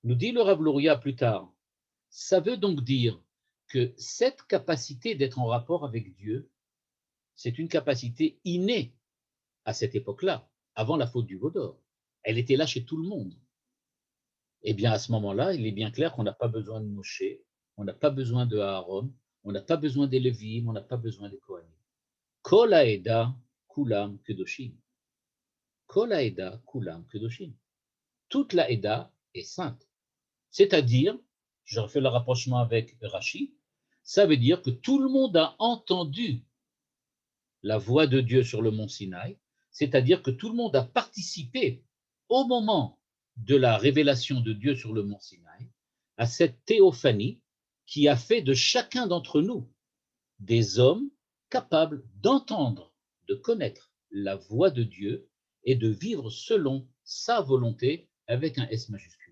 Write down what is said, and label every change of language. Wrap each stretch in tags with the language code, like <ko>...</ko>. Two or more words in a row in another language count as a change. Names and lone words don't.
<fr>Nous dit le Rav Luria plus tard, ça veut donc dire que cette capacité d'être en rapport avec Dieu, c'est une capacité innée à cette époque-là, avant la faute du veau d'or. Elle était là chez tout le monde. Eh bien, à ce moment-là, il est bien clair qu'on n'a pas besoin de Moshe, on n'a pas besoin de Aaron, on n'a pas besoin des Lévim, on n'a pas besoin des Kohanim.</fr> <he>כל העדה כולם קדושים. כל העדה כולם קדושים.</he> <fr>Toute la Eda est sainte. C'est-à-dire, je refais le rapprochement avec Rashi, ça veut dire que tout le monde a entendu la voix de Dieu sur le mont Sinaï, c'est-à-dire que tout le monde a participé au moment de la révélation de Dieu sur le mont Sinaï à cette théophanie qui a fait de chacun d'entre nous des hommes capables d'entendre, de connaître la voix de Dieu et de vivre selon sa volonté avec un S majuscule.</fr>